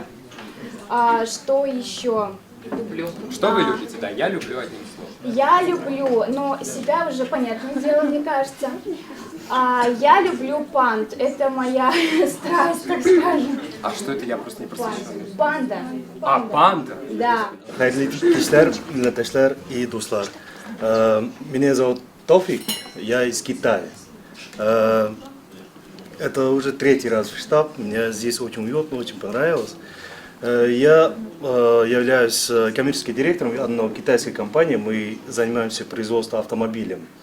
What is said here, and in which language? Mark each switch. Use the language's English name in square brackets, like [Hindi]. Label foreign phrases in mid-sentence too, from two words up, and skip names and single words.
[Russian] Что еще? Люблю. Что вы любите? Да, я люблю, одним словом. Я люблю, но себя уже понятное дело, мне кажется. Я люблю панд. Это моя страсть, так скажем. А что это? Я просто не просвещен. Панда. Панда? Да. [Tatar] Хайрли кишлер, милләттәшләр и дуслар. [Russian] Меня зовут Тофик, я из Китая. Это уже 3-й раз в штаб, мне здесь очень уютно, очень понравилось. Я являюсь коммерческим директором одной китайской компании, мы занимаемся производством автомобилей.